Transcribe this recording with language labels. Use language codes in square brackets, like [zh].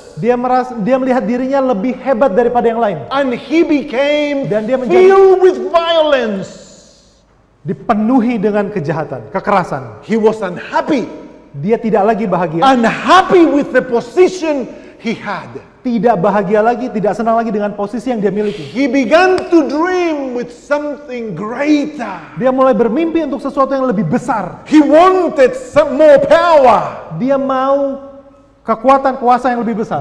[id] Dia melihat dirinya lebih hebat daripada yang lain. [en] And he became [id] Dan dia menjadi- [en] filled with violence. [id] Dipenuhi dengan kejahatan, kekerasan. [en] He was unhappy. [id] Dia tidak lagi bahagia. [en] Unhappy with the position he had. [id] Tidak bahagia lagi, tidak senang lagi dengan posisi yang dia miliki. [en] He began to dream with something greater. [id] Dia mulai bermimpi untuk sesuatu yang lebih besar. [en] He wanted some more power, [id] Dia mau kekuatan kuasa yang lebih besar.